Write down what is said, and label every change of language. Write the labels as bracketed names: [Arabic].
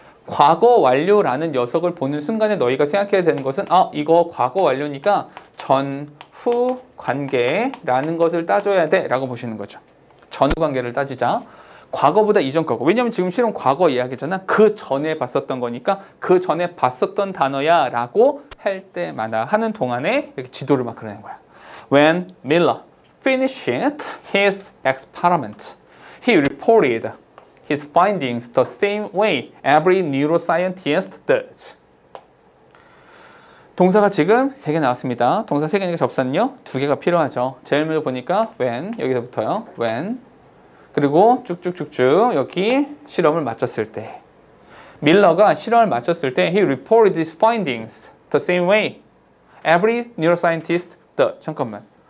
[Korean] 과거 완료라는 녀석을 보는 순간에 너희가 생각해야 되는 것은 이거 과거 완료니까 전후 관계라는 것을 따져야 돼 라고 보시는 거죠. 전후 관계를 따지자. 과거보다 이전 거고. 왜냐면 지금 실은 과거 이야기잖아. 그 전에 봤었던 거니까 그 전에 봤었던 단어야 라고 할 때마다 하는 동안에 이렇게 지도를 막 그려낸 거야. [English] When Miller finished his experiment, he reported his findings the same way every neuroscientist does. [Korean] 동사가 지금 3개 나왔습니다. 동사 3개니까 접사는요 2개가 필요하죠. 제일 먼저 보니까 when, 여기서부터요. when. 그리고 쭉쭉쭉쭉 여기 실험을 마쳤을 때, 밀러가 실험을 마쳤을 때 [English] he reported his findings the same way every neuroscientist does. [Korean] 잠깐만.